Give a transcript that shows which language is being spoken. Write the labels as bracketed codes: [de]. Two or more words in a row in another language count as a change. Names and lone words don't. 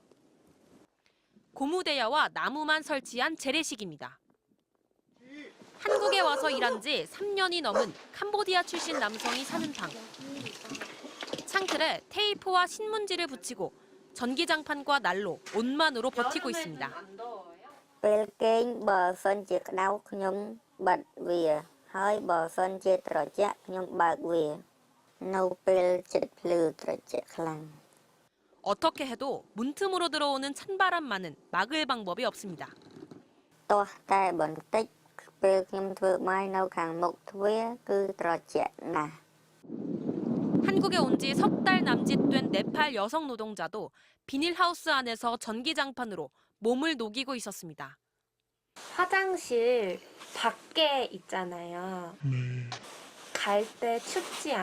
[ko] 고무대야와 나무만 설치한 재래식입니다. 한국에 와서 일한 지 3년이 넘은 캄보디아 출신 남성이 사는 방. 창틀에 테이프와 신문지를 붙이고 전기장판과 난로, 옷만으로 버티고 있습니다. [km] ពេលគេងបើសិនជាក្តៅខ្ញុំបិទវាហើយបើសិនជាត្រជាក់ខ្ញុំបើកវានៅពេលចិត្តភ្លឺត្រជាក់ខ្លាំង [ko] 어떻게 해도 문틈으로 들어오는 찬바람만은 막을 방법이 없습니다. [km] ទាស់តែបន្តិចពេលខ្ញុំធ្វើបាយនៅខាងមុខទ្វារគឺត្រជាក់ណាស់ [ko] 한국에 온 지 석 달 남짓 된 네팔 여성 노동자도 비닐하우스 안에서 전기장판으로 몸을 녹이고 있었습니다. 화장실 밖에 있잖아요. 네. 갈 때 춥지 않아요?